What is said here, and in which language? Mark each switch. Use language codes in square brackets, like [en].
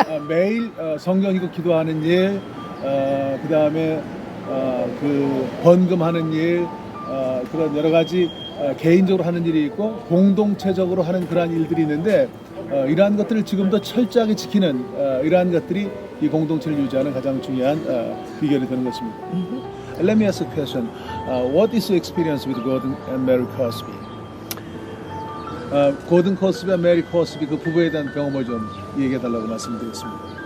[ko] 매일 성경 읽고 기도하는 일, 그 다음에 그 번금하는 일, 그런 여러 가지 개인적으로 하는 일이 있고 공동체적으로 하는 그러한 일들이 있는데 이러한 것들을 지금도 철저하게 지키는 이러한 것들이 이 공동체를 유지하는 가장 중요한 비결이 되는 것입니다. [en] Let me ask a question. What is your experience with Gordon and Mary Cosby? [ko] 고든 코스비와 메리 코스비 그 부부에 대한 경험을 좀 얘기해 달라고 말씀드렸습니다.